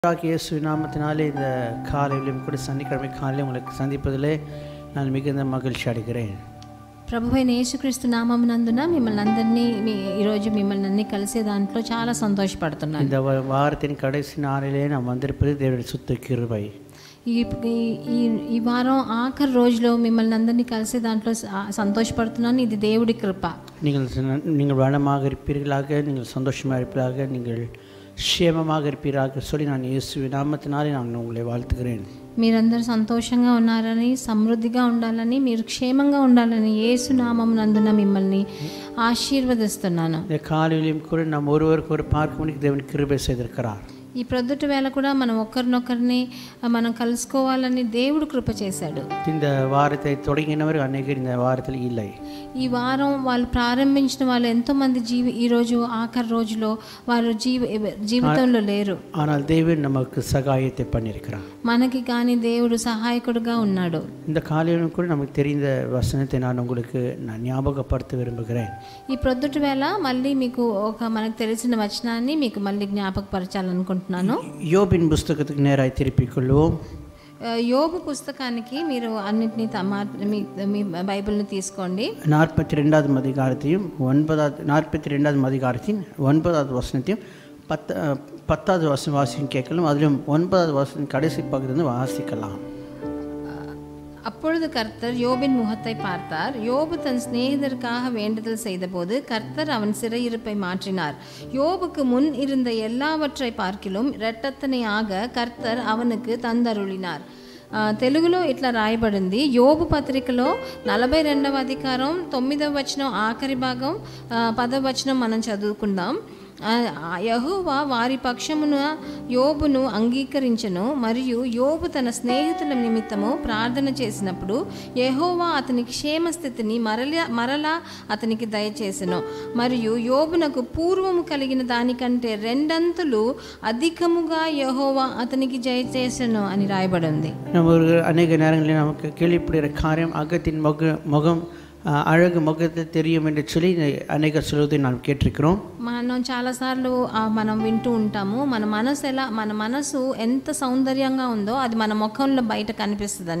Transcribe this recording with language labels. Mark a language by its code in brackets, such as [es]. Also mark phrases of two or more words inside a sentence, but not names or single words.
[ta] இயேசு நாமத்தினாலே இந்த காலையிலும் கூட சனிக்கிழமை காலையில் உங்களுக்கு சந்திப்பதிலே நான் மிகுந்த மகிழ்ச்சி அடைகிறேன். [te] ప్రభువైన యేసుక్రీస్తు నామమునందున మిమ్మల్ని అందరినీ ఈరోజు మిమ్మల్ని అన్ని కలిసే దాంట్లో చాలా సంతోషపడుతున్నాను. [ta] இந்த வாரத்தின் கடைசி நாளிலே நாம் வந்திருப்பது தேவனுடைய சுத்த கிருபை. [te] ఈ వారం ఆఖరి రోజులో మిమ్మల్ని అందరినీ కలిసే దాంట్లో సంతోషపడుతున్నాను. ఇది దేవుడి కృప. [ta] நீங்கள் வளமாக இருப்பீர்களாக, நீங்கள் சந்தோஷமாக இருப்பீர்களாக, நீங்கள் క్షేమமாக இருப்பீராக சொல்லி நான் இயேசு நாமத்தினாலே நான் உங்களை வாழ்த்துகிறேன். [te] మీరందరూ సంతోషంగా ఉన్నారని, సమృద్ధిగా ఉండాలని, మీరు క్షేమంగా ఉండాలని యేసు నామమునందున మిమ్మల్ని ఆశీర్వదిస్తున్నాను. [ta] இந்த காலையிலும் கூட நாம் ஒருவருக்கு ஒரு பார்க்கும்படிக்கு தேவன் கிருபை செய்திருக்கிறார். [te] ఈ ప్రొద్దుటి వేళ కూడా మనం ఒకరినొకరిని మనం కలుసుకోవాలని దేవుడు కృప చేశాడు. [ta] இந்த வாரத்தை தொடங்கினவர் அநேகர் இந்த வாரத்தில் இல்லை. [te] ఈ వారం వాళ్ళు ప్రారంభించిన వాళ్ళు ఎంతోమంది ఈరోజు ఆఖరి రోజులో వారు జీవితంలో లేరు. [ta] ஆனால் தேவன் நமக்கு சகாயத்தை பண்ணியிருக்கிறார். [te] మనకి కానీ దేవుడు సహాయకుడుగా ఉన్నాడు. [ta] இந்த காலையிலும் கூட நமக்கு தெரிந்த வசனத்தை நான் உங்களுக்கு ஞாபகப்படுத்த விரும்புகிறேன். [te] ఈ ప్రొద్దుటి వేళ మళ్ళీ మీకు మనకు తెలిసిన వచనాన్ని మీకు మళ్ళీ జ్ఞాపకపరచాలనుకుంటున్నాను. [ta] யோபின் புஸ்தகத்துக்கு நேராக திருப்பிக் கொள்வோம். [te] యోబు పుస్తకానికి మీరు అన్నిటినీ మీ బైబిల్ని తీసుకోండి. [ta] 42வது அதிகாரத்தையும் 42வது அதிகாரத்தின் 9வது வசனத்தையும் 10வது வசனம் வாசிக்கும் கேட்கலாம். அதிலும் 9வது வசனம் கடைசி பகுதியிலிருந்து வாசிக்கலாம். அப்பொழுது கர்த்தர் யோபின் முகத்தை பார்த்தார். யோபு தன் சிநேகிதருக்காக வேண்டுதல் செய்தபோது கர்த்தர் அவன் சிறையிருப்பை மாற்றினார். யோபுக்கு முன் இருந்த எல்லாவற்றை பார்க்கிலும் இரட்டத்தனையாக கர்த்தర్ அவனுக்கு தந்தருளினார். [te] తెలుగులో ఇట్లా రాయబడింది. యోబు పత్రికలో 42వ అధికారం 9వ వచనం ఆఖరి భాగం 10వ వచనం మనం చదువుకుందాం. యెహోవా వారి పక్షమున యోబును అంగీకరించెను, మరియు యోబు తన స్నేహితుల నిమిత్తము ప్రార్థన చేసినప్పుడు యెహోవా అతని క్షేమస్థితిని మరలా అతనికి దయచేసెను, మరియు యోబునకు పూర్వము కలిగిన దానికంటే రెండంతులు అధికముగా యెహోవా అతనికి దయచేసెను అని రాయబడింది. [ta] అనేక நேரங்களில் நமக்கு கேள்விப்படுகிற காரியம் அகத்தின் முகம் அழகு முகத்தை தெரியும் என்று சொல்லி అనేక சொல்வதை நாம் கேட்டிருக்கிறோம். [te] మనం చాలాసార్లు మనం వింటూ ఉంటాము, మన మనసు ఎంత సౌందర్యంగా ఉందో అది మన ముఖంలో బయట కనిపిస్తుందని.